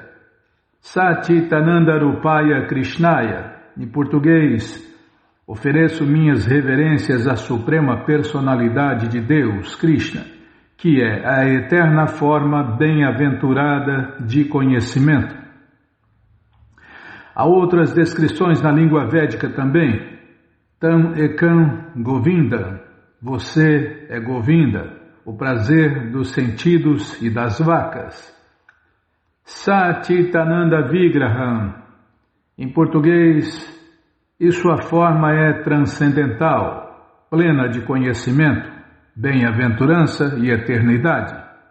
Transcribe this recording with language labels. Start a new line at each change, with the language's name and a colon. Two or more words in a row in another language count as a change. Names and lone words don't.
Sanskrit: सच्चिदानन्द रूपाय कृष्णाय,
Portuguese: em português, ofereço minhas reverências à suprema personalidade de Deus, Krishna, que é a eterna forma bem-aventurada de conhecimento. Há outras descrições na língua védica também.
Sanskrit: तम् एकं गोविन्द,
Portuguese: você é Govinda, o prazer dos sentidos e das vacas.
Sanskrit: सच्चिदानन्द विग्रहम्,
Portuguese: em português, e sua forma é transcendental, plena de conhecimento, bem-aventurança e eternidade.